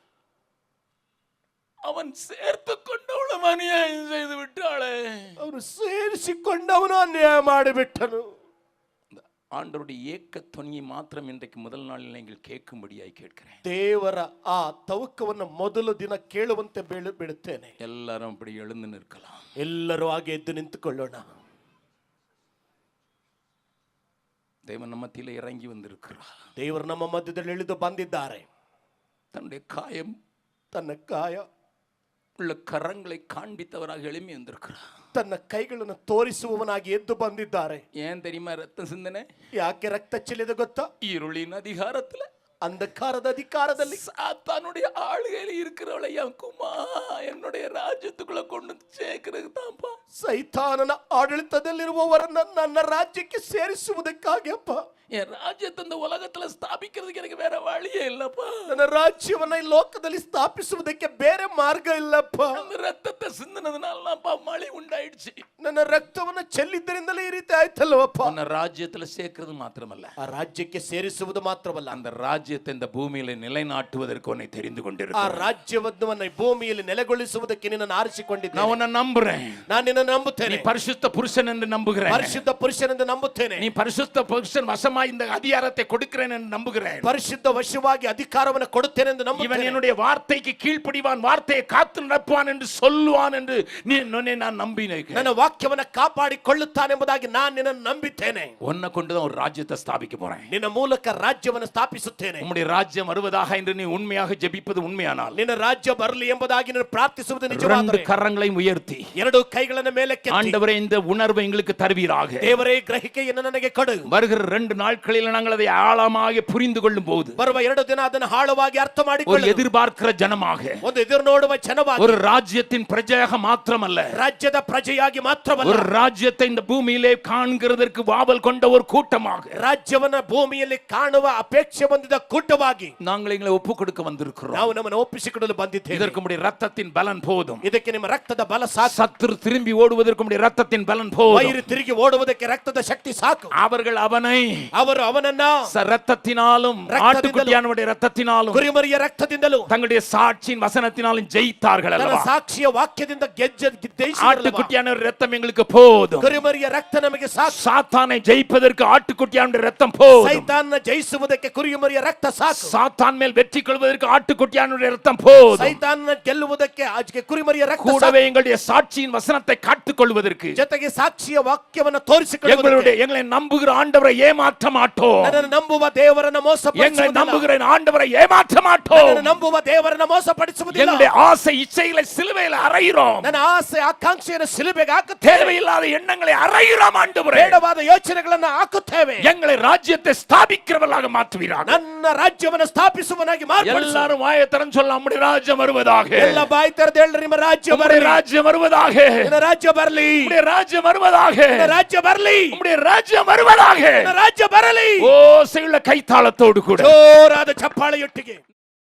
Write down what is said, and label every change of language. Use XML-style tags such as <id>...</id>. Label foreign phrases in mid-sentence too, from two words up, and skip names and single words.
<ta>அவன் சேர்த்து கொண்டவளும் அநியாயம் செய்து விட்டாளே.</ta> <kn>ಅವನು ಸೇರಿಸಿಕೊಂಡವನು ಅನ್ಯಾಯ ಮಾಡಿಬಿಟ್ಟನು.</kn> <ta>ஆண்டவருடைய ஏக்க துணியை மாத்திரம் இன்றைக்கு முதல் நாளில் நீங்கள் கேட்கும்படியாய் கேட்கிறேன்.</ta> <kn>ದೇವರ ಆ ತವಕವನ್ನು ಮೊದಲು ದಿನ ಕೇಳುವಂತೆ ಬಿಡುತ್ತೇನೆ.</kn> <ta>எல்லாரும் அப்படி எழுந்து நிற்கலாம்.</ta> <kn>ಎಲ್ಲರೂ ಹಾಗೆ ಎದ್ದು ನಿಂತುಕೊಳ್ಳೋಣ.</kn> <ta>தேவன் நம்ம மத்தியிலே இறங்கி வந்திருக்கிறார்.</ta> <kn>ದೇವರು ನಮ್ಮ ಮಧ್ಯದಲ್ಲಿ ಇಳಿದು ಬಂದಿದ್ದಾರೆ.</kn> <ta>தன்னுடைய காயம்,</ta> <kn>ತನ್ನ ಕಾಯ</kn> <ta>உள்ள கரங்களை காண்பித்தவராக எழும்பி வந்திருக்கிறார்.</ta> <kn>ತನ್ನ ಕೈಗಳನ್ನು ತೋರಿಸುವವನಾಗಿ ಎದ್ದು ಬಂದಿದ್ದಾರೆ.</kn> <ta>ஏன் தெரியுமா ரத்த சிந்தனை?</ta> <kn>ಯಾಕೆ ರಕ್ತ ಚೆಲ್ಲಿದೆ ಗೊತ್ತಾ?</kn> <ta>இருளின் அதிகாரத்துல,</ta> <kn>ಅಂಧಕಾರದ ಅಧಿಕಾರದಲ್ಲಿ,</kn> <ta>சாத்தானுடைய ஆளுகையில் இருக்கிறவளை என் குமா என்னுடைய ராஜ்யத்துக்குள்ள கொண்டு சேர்க்கிறது தான்ப்பா.</ta> <kn>ಸೈತಾನನ ಆಡಳಿತದಲ್ಲಿರುವವರನ್ನ ನನ್ನ ರಾಜ್ಯಕ್ಕೆ ಸೇರಿಸುವುದಕ್ಕಾಗಿ ಅಪ್ಪ.</kn> <ta>என் ராஜ்யத்தை இந்த உலகத்துல ஸ்தாபிக்கிறதுக்கு எனக்கு வேற வழியே இல்லப்பா.</ta> <kn>ನನ್ನ ರಾಜ್ಯವನ್ನ ಈ ಲೋಕದಲ್ಲಿ ಸ್ಥಾಪಿಸುವುದಕ್ಕೆ ಬೇರೆ ಮಾರ್ಗ ಇಲ್ಲಪ್ಪ.</kn> <ta>அந்த ரத்தத்தை சிந்தினதுனாலப்பா மழை உண்டாயிடுச்சு.</ta> <kn>ನನ್ನ ರಕ್ತವನ್ನ ಚೆಲ್ಲಿದ್ದರಿಂದಲೇ ಈ ರೀತಿ ಆಯ್ತಲ್ವಪ್ಪ.</kn> <ta>உன்னை ராஜ்யத்துல சேர்க்கிறது மாத்திரமல்ல,</ta> <kn>ಆ ರಾಜ್ಯಕ್ಕೆ ಸೇರಿಸುವುದು ಮಾತ್ರವಲ್ಲ,</kn> <ta>அந்த ராஜ்யத்தை இந்த பூமியில நிலைநாட்டுவதற்கு உன்னை தெரிந்து</ta> <kn>ಆ</kn> <ta>கொண்டிருக்கிறேன்.</ta> <kn>ರಾಜ್ಯವನ್ನು ಭೂಮಿಯಲ್ಲಿ ನೆಲೆಗೊಳಿಸುವುದಕ್ಕೆ ನಿನ್ನನ್ನು ಆರಿಸಿಕೊಂಡಿದ್ದೇನೆ.</kn> <ta>நான் உன்னை நம்புறேன்.</ta> <kn>ನಾನು ನಿನ್ನನ್ನು ನಂಬುತ್ತೇನೆ.</kn> <ta>நீ பரிசுத்த புருஷன் என்று நம்புகிறேன்.</ta> <kn>ಪರಿಶುದ್ಧ ಪುರುಷನೆಂದು ನಂಬುತ್ತೇನೆ.</kn> <ta>நீ பரிசுத்த புருஷன் வசமா இந்த அதிகாரத்தை கொடுக்கிறேன் என்று நம்புகிறேன்.</ta> <kn>ಪರಿಶುದ್ಧ ವಶವಾಗಿ ಅಧಿಕಾರವನ್ನು ಕೊಡುತ್ತೇನೆ ಎಂದು</kn> <ta>இவன்</ta> <kn>ನಂಬುತ್ತೇನೆ.</kn> <ta>என்னுடைய வார்த்தைக்கு கீழ்ப்படிவான், வார்த்தையை காத்து நடப்பான் என்று சொல்லுவான் என்று நான் நம்பினேன்.</ta> <kn>ನನ್ನ ವಾಕ್ಯವನ್ನು ಕಾಪಾಡಿಕೊಳ್ಳುತ್ತಾನೆಂಬುದಾಗಿ ನಾನು ನಿನ್ನನ್ನು ನಂಬಿದ್ದೇನೆ.</kn> <ta>உன்னை கொண்டுதான் ஒரு ராஜ்யத்தை ஸ்தாபிக்க போறேன்.</ta> <kn>ನಿನ್ನ ಮೂಲಕ ರಾಜ್ಯವನ್ನು ಸ್ಥಾಪಿಸುತ್ತೇನೆ.</kn> <ta>உம்முடைய ராஜ்யம் வருவதாக என்று நீ உண்மையாக ஜெபிப்பது உண்மையானால்,</ta> <kn>ನಿನ್ನ ರಾಜ್ಯ ಬರಲಿ ಎಂಬುದಾಗಿ ನೀನು ಪ್ರಾರ್ಥಿಸುವುದು</kn> <ta>ரெண்டு</ta> <kn>ನಿಜವಾದರೆ,</kn> <ta>கரங்களையும் உயர்த்தி</ta> <kn>ಎರಡು ಕೈಗಳನ್ನು ಮೇಲಕ್ಕೆ</kn> <ta>ஆண்டவரே இந்த உணர்வை எங்களுக்கு தருவீராக.</ta> <kn>ದೇವರೇ ಗ್ರಹಿಕೆಯನ್ನು ನನಗೆ ಕೊಡು.</kn> <ta>வருகிற 2 நாட்களில் நாங்கள் அதை ஆழமாக புரிந்து கொள்ளும் போது,</ta> <kn>ಬರುವ 2 ದಿನ ಅದನ್ನು ಆಳವಾಗಿ ಅರ್ಥ</kn> <ta>ஒரு</ta> <kn>ಮಾಡಿಕೊಳ್ಳು.</kn> <ta>எதிர்பார்க்கிற ஜனமாக,</ta> <kn>ಒಂದು ಎದುರು ನೋಡುವ ಜನವಾಗಿ,</kn> <ta>ஒரு ராஜ்யத்தின் பிரஜையாக மாத்திரமல்ல,</ta> <kn>ರಾಜ್ಯದ ಪ್ರಜೆಯಾಗಿ ಮಾತ್ರವಲ್ಲ,</kn> <ta>ஒரு ராஜ்யத்தை இந்த பூமியிலே காண்கிறதற்கு வாவல் கொண்ட ஒரு கூட்டமாக,</ta> <kn>ರಾಜ್ಯವನ್ನ ಭೂಮಿಯಲ್ಲಿ ಕಾಣುವ ಅಪೇಕ್ಷೆ ಹೊಂದಿದ ಕೂಟವಾಗಿ</kn> <ta>நாங்கள் எங்களை ஒப்பு கொடுக்க வந்திருக்கிறோம்.</ta> <kn>ನಾವು ನಮ್ಮನ್ನು ಒಪ್ಪಿಸಿಕೊಡಲು ಬಂದಿದ್ದೇವೆ.</kn> <ta>இதற்கு உம்முடைய ரத்தத்தின் பலன் போதும்.</ta> <kn>ಇದಕ್ಕೆ ನಿಮ್ಮ ರಕ್ತದ ಬಲ ಸಾಕು.</kn> <ta>சத்துரு திரும்பி ஓடுவதற்கு உம்முடைய ரத்தத்தின் பலன் போதும்.</ta> <kn>ವೈರಿ ತಿರುಗಿ ಓಡುವುದಕ್ಕೆ ರಕ್ತದ ಶಕ್ತಿ ಸಾಕು.</kn> <ta>அவர்கள் அவனை</ta> <kn>ಅವರು ಅವನನ್ನ</kn> <ta>ரத்தத்தினாலும் ஆட்டுக்குட்டியானுடைய ரத்தத்தினாலும்</ta> <kn>ಕುರಿಮರಿಯ ರಕ್ತದಿಂದಲೂ</kn> <ta>தங்களுடைய சாட்சியின் வசனத்தினாலும் ஜெயித்தார்கள்</ta> <kn>ತನ್ನ</kn> <ta>அல்லவா?</ta> <kn>ಸಾಕ್ಷಿಯ ವಾಕ್ಯದಿಂದ</kn> <ta>ஆட்டுக்குட்டியான ரத்தம் எங்களுக்கு போதும்.</ta> <kn>ಕುರಿಮರಿಯ ರಕ್ತ ನಮಗೆ ಸಾಕು.</kn> <ta>சாத்தானை ஜெயிப்பதற்கு ஆட்டுக்குட்டியான ரத்தம் போதும்.</ta> <kn>ಸೈತಾನನ ಜಯಿಸುವುದಕ್ಕೆ ಕುರಿಮರಿಯ ರಕ್ತ ಸಾಕು.</kn> <ta>சாத்தான் மேல் வெற்றி கொள்வதற்கு ஆட்டுக்குட்டியான ரத்தம் போதும்.</ta> <kn>ಸೈತಾನನ ಗೆಲ್ಲುವುದಕ್ಕೆ ಆಚೆ ಕುರಿಮರಿಯ ರಕ್ತ</kn> <ta>கூடவே எங்களுடைய சாட்சியின் வசனத்தை காத்துக் கொள்வதற்கு,</ta> <kn>ಜೊತೆಗೆ ಸಾಕ್ಷಿಯ ವಾಕ್ಯವನ್ನು ತೋರಿಸಿಕೊಳ್ಳುವುದಕ್ಕೆ,</kn> <ta>எங்களை நம்புகிற ஆண்டவரை ஏமாற்ற மாட்டோம்.</ta> <kn>ನನ್ನನ್ನು ನಂಬುವ ದೇವರನ್ನು</kn> <ta>எங்களை</ta> <kn>ಮೋಸಪಡಿಸುವುದಿಲ್ಲ.</kn> <ta>நம்புகிற ஆண்டவரை ஏமாற்ற மாட்டோம்.</ta> <kn>ನನ್ನನ್ನು ನಂಬುವ ದೇವರನ್ನು ಮೋಸಪಡಿಸುವುದಿಲ್ಲ.</kn> <ta>எங்களுடைய ஆசை இச்சைகளை சிலுவையில் அறைகிறோம்.</ta> <kn>ನನ್ನ ಆಸೆ ಆಕಾಂಕ್ಷೆಯನ್ನು ಸಿಲುಬೆಗೆ ಹಾಕುತ್ತೇವೆ.</kn> <ta>தேவையில்லாத எண்ணங்களை அறைகிறோம் ஆண்டவரே.</ta> <kn>ಬೇಡವಾದ ಯೋಚನೆಗಳನ್ನು ಹಾಕುತ್ತೇವೆ.</kn> <ta>எங்களை ராஜ்யத்தை ஸ்தாபிக்கிறவர்களாக மாற்றுவீராக.</ta> <kn>ನನ್ನ ರಾಜ್ಯವನ್ನು ಸ್ಥಾಪಿಸುವನಾಗಿ ಮಾರ್ಪಡಿಸು.</kn> <ta>எல்லாரும் வாயை திறந்து சொல்ல, நம்முடைய ராஜ்யம் வருவதாக.</ta> <kn>ಎಲ್ಲ ಬಾಯಿ ತೆರೆದು ಹೇಳ್ರಿ, ನಿಮ್ಮ ರಾಜ್ಯ</kn> <ta>நம்முடைய</ta> <kn>ಬರಲಿ.</kn> <ta>ராஜ்யம் வருவதாக.</ta> <kn>ನಿನ್ನ ರಾಜ್ಯ ಬರಲಿ.</kn> <ta>நம்முடைய ராஜ்யம் வருவதாக.</ta> <kn>ನಿನ್ನ ರಾಜ್ಯ ಬರಲಿ.</kn> <ta>நம்முடைய ராஜ்யம் வருவதாக.</ta> <kn>ನಿನ್ನ ರಾಜ್ಯ ಬರಲಿ.</kn> <ta>ஓசையுள்ள கைத்தாளத்தோடு கூட</ta> <kn>ಜೋರಾದ ಚಪ್ಪಾಳೆಯೊಟ್ಟಿಗೆ</kn>